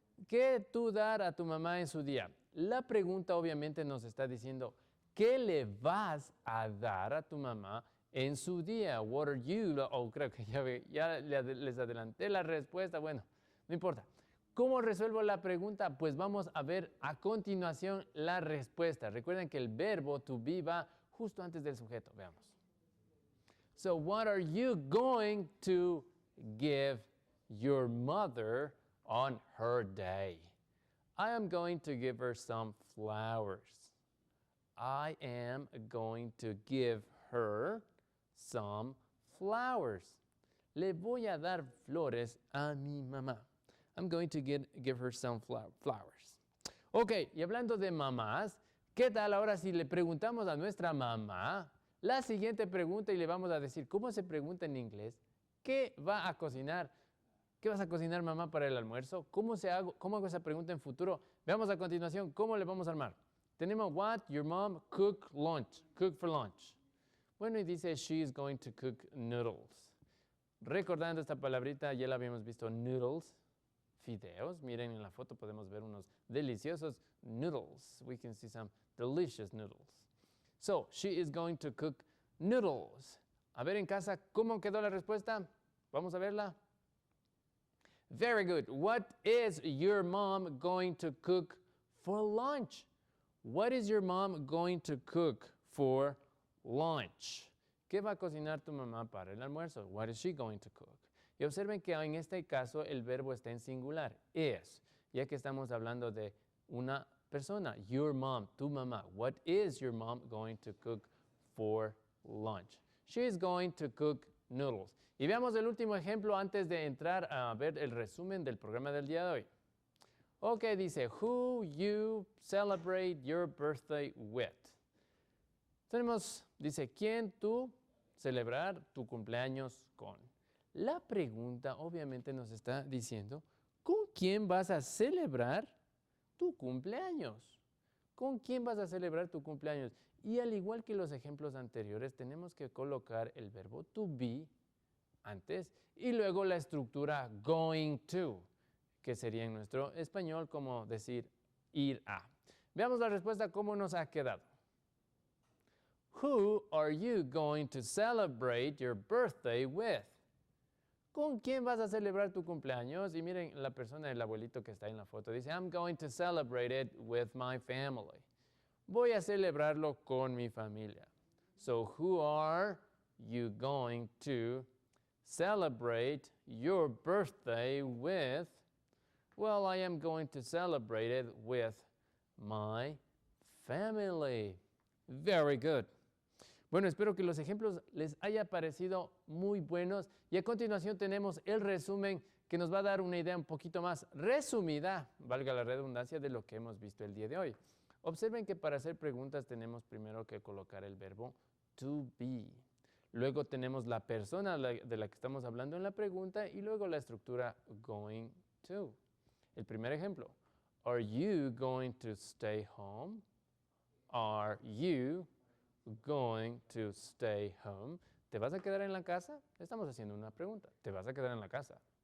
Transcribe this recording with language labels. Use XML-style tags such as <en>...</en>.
<es>¿Qué tú dar a tu mamá en su día? La pregunta obviamente nos está diciendo, ¿qué le vas a dar a tu mamá en su día?</es> <en>What are you?</en> <es>Oh, creo que ya les adelanté la respuesta. Bueno, no importa. ¿Cómo resuelvo la pregunta? Pues vamos a ver a continuación la respuesta. Recuerden que el verbo to be va justo antes del sujeto. Veamos.</es> <en>So, what are you going to give your mother on her day? I am going to give her some flowers. I am going to give her some flowers.</en> <es>Le voy a dar flores a mi mamá.</es> <en>I'm going to give her some flowers.</en> <es>Ok, y hablando de mamás, ¿qué tal ahora si le preguntamos a nuestra mamá la siguiente pregunta y le vamos a decir, ¿cómo se pregunta en inglés? ¿Qué va a cocinar? ¿Qué vas a cocinar, mamá, para el almuerzo? ¿Cómo hago esa pregunta en futuro? Veamos a continuación cómo le vamos a armar. Tenemos</es> <en>what your mom cook for lunch.</en> <es>Bueno, y dice</es> <en>she is going to cook noodles.</en> <es>Recordando esta palabrita, ya la habíamos visto, noodles, fideos. Miren en la foto podemos ver unos deliciosos noodles.</es> <en>We can see some delicious noodles. So, she is going to cook noodles.</en> <es>A ver en casa, ¿cómo quedó la respuesta? Vamos a verla.</es> <en>Very good. What is your mom going to cook for lunch? What is your mom going to cook for lunch?</en> <es>¿Qué va a cocinar tu mamá para el almuerzo?</es> <en>What is she going to cook?</en> <es>Y observen que en este caso el verbo está en singular, is, ya que estamos hablando de una persona,</es> <en>your mom,</en> <es>tu mamá.</es> <en>What is your mom going to cook for lunch? She is going to cook noodles.</en> <es>Y veamos el último ejemplo antes de entrar a ver el resumen del programa del día de hoy. Ok, dice,</es> <en>who you celebrate your birthday with.</en> <es>Tenemos, dice, ¿quién tú celebrar tu cumpleaños con? La pregunta obviamente nos está diciendo, ¿con quién vas a celebrar tu cumpleaños? ¿Con quién vas a celebrar tu cumpleaños? Y al igual que los ejemplos anteriores, tenemos que colocar el verbo to be antes y luego la estructura going to, que sería en nuestro español como decir ir a. Veamos la respuesta, cómo nos ha quedado.</es> <en>Who are you going to celebrate your birthday with?</en> <es>¿Con quién vas a celebrar tu cumpleaños? Y miren la persona, el abuelito que está en la foto, dice,</es> <en>I'm going to celebrate it with my family.</en> <es>Voy a celebrarlo con mi familia.</es> <en>So, who are you going to celebrate your birthday with? Well, I am going to celebrate it with my family. Very good.</en> <es>Bueno, espero que los ejemplos les haya parecido muy buenos y a continuación tenemos el resumen que nos va a dar una idea un poquito más resumida, valga la redundancia, de lo que hemos visto el día de hoy. Observen que para hacer preguntas tenemos primero que colocar el verbo to be. Luego tenemos la persona de la que estamos hablando en la pregunta y luego la estructura going to. El primer ejemplo,</es> <en>are you going to stay home? Are you going to stay home?</en> <es>¿Te vas a quedar en la casa? Estamos haciendo una pregunta. ¿Te vas a quedar en la casa?</es>